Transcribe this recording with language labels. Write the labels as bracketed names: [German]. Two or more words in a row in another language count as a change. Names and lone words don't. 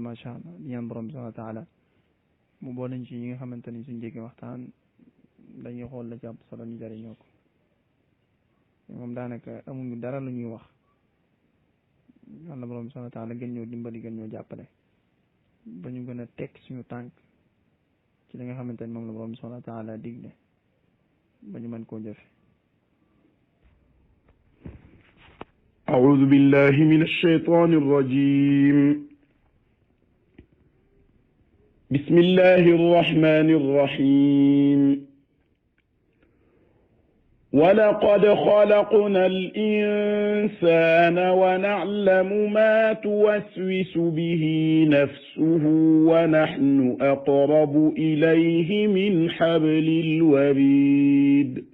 [Arabic] ما شاء الله [Wolof] di ñaan borom bi [Arabic] سبحانه وتعالى [Wolof] mu boole ñu ci ñi nga xamante ni suñ jéggi waxtaan dañuy xool la jàpp solo ñu jëriñoo ko moom daanaka amuñu dara lu ñuy wax yàlla borom bi [Arabic] سبحانه وتعالى [Wolof] gën ñoo dimbali gën ñoo jàppale ba ñu gën a teg suñu tànk ci li nga xamante ni moom la borom bi [Arabic] سبحانه وتعالى [Wolof] digle ba ñu mën koo jëfe [Arabic] أعوذ بالله من الشيطان الرجيم بسم الله الرحمن الرحيم ولقد خلقنا الإنسان ونعلم ما توسوس به نفسه ونحن أقرب إليه من حبل الوريد